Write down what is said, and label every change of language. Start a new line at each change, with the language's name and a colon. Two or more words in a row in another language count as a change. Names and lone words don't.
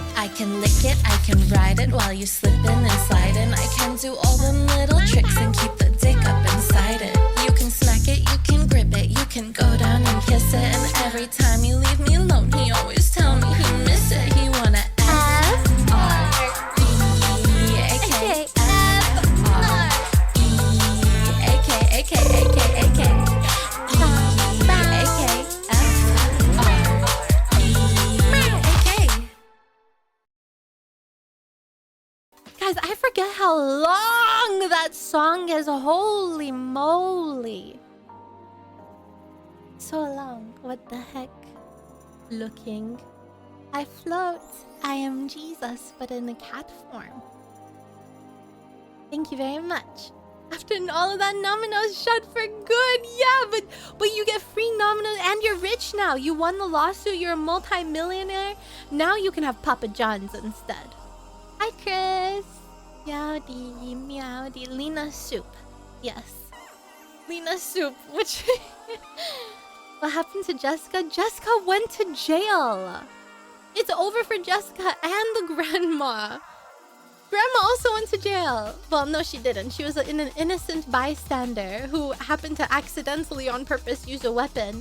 English: I can lick it, I can ride it while you slipping and sliding. I can do all them little tricks and keep the dick up inside it. You can smack it, you can grip it, you can go down and kiss it. And every time you leave me alone, he always tell me he miss it. He wanna F-R-E-A-K, F-R-E-A-K, Guys, I forget how long that song is. Holy moly. So long. What the heck? Looking. I float. I am Jesus, but in a cat form. Thank you very much. After all of that, Nomino's shut for good. Yeah, but you get free Nomino's and you're rich now. You won the lawsuit. You're a multi-millionaire. Now you can have Papa John's instead. Hi, Chris. Meowdy, meowdy. Lena Soup. Yes. Lena Soup. Which... What happened to Jessica? Jessica went to jail. It's over for Jessica and the grandma. Grandma also went to jail. Well, no, she didn't. She was an innocent bystander who happened to accidentally on purpose use a weapon.